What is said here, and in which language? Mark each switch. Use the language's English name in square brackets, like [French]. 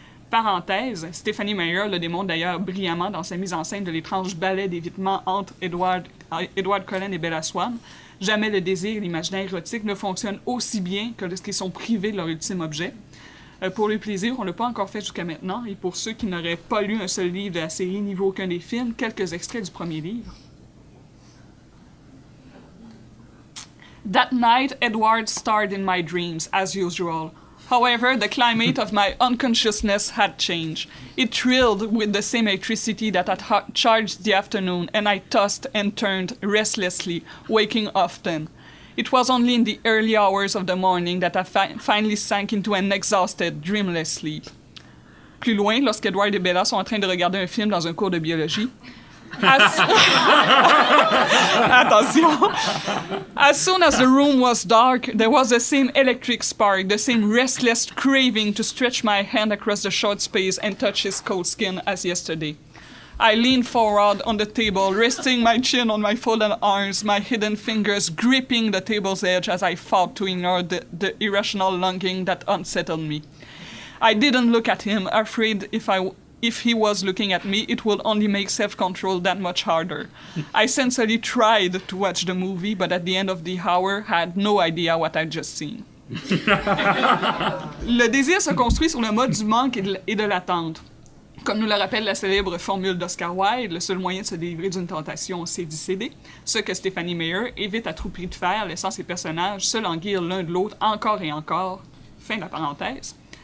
[French] Parenthèse, Stephanie Meyer le démontre d'ailleurs brillamment dans sa mise en scène de l'étrange ballet d'évitement entre Edward Cullen et Bella Swan. Jamais le désir et l'imaginaire érotique ne fonctionnent aussi bien que lorsqu'ils sont privés de leur ultime objet. Pour le plaisir, on ne l'a pas encore fait jusqu'à maintenant, et pour ceux qui n'auraient pas lu un seul livre de la série ni vu aucun des films, quelques extraits du premier livre. [English] That night, Edward starred in my dreams, as usual. However, the climate of my unconsciousness had changed. It thrilled with the same electricity that had charged the afternoon, and I tossed and turned restlessly, waking often. It was only in the early hours of the morning that I finally sank into an exhausted, dreamless sleep. [French] Plus loin, lorsqu'Edward et Bella sont en train de regarder un film dans un cours de biologie, Attention. [English] As soon as the room was dark, there was the same electric spark, the same restless craving to stretch my hand across the short space and touch his cold skin as yesterday. I leaned forward on the table, resting my chin on my folded arms, my hidden fingers gripping the table's edge as I fought to ignore the irrational longing that unsettled me. I didn't look at him, afraid if he was looking at me, it would only make self-control that much harder. I sincerely tried to watch the movie, but at the end of the hour, had no idea what I'd just seen. [French] Le désir se construit sur le mode du manque et de l'attente. Comme nous le rappelle la célèbre formule d'Oscar Wilde, le seul moyen de se délivrer d'une tentation, c'est d'y céder, ce que Stephanie Meyer évite à tout prix de faire, laissant ses personnages se languir l'un de l'autre encore et encore. Fin de la parenthèse.